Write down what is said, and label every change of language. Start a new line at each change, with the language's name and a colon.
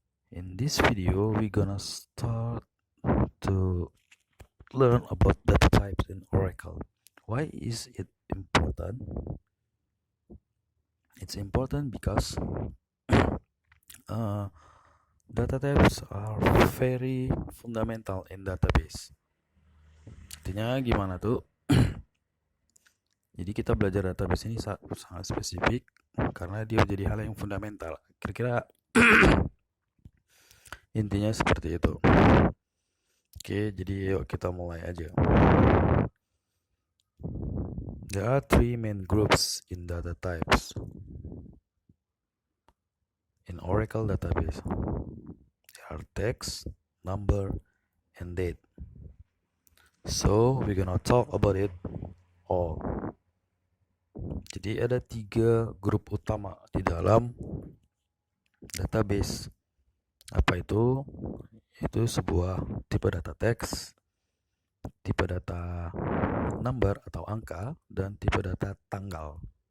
English: In this video we're gonna start to learn about data types in Oracle. Why is it important? It's important because uh, data types are very fundamental in database.
Indonesian: Artinya gimana tuh? Jadi kita belajar database ini sangat spesifik karena dia menjadi hal yang fundamental. Kira-kira intinya seperti itu. Oke, jadi yuk kita mulai aja.
English: There are three main groups in data types in Oracle database. They are text, number, and date. So we're gonna talk about it all.
Indonesian: Jadi ada tiga grup utama di dalam database. Apa itu? Itu sebuah tipe data teks, tipe data number atau angka, dan tipe data tanggal.